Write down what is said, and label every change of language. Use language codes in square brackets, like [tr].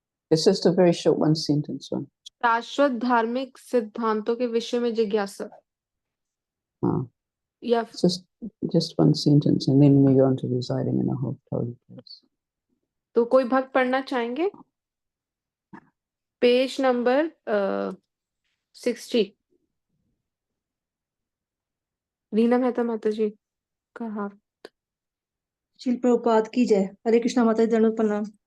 [en] It's just a very short one sentence one. [hi] शाश्वत धार्मिक सिद्धांतों के विषय में जिज्ञासा। हाँ. या [en] just one sentence and then we go on to residing in a holy place. [hi] तो कोई भक्त पढ़ना चाहेंगे? Page number 60। रीना मेहता माता जी का हाथ। शिल प्रभुपाद की जय। हरे कृष्णा माता जी, दंडवत प्रणाम।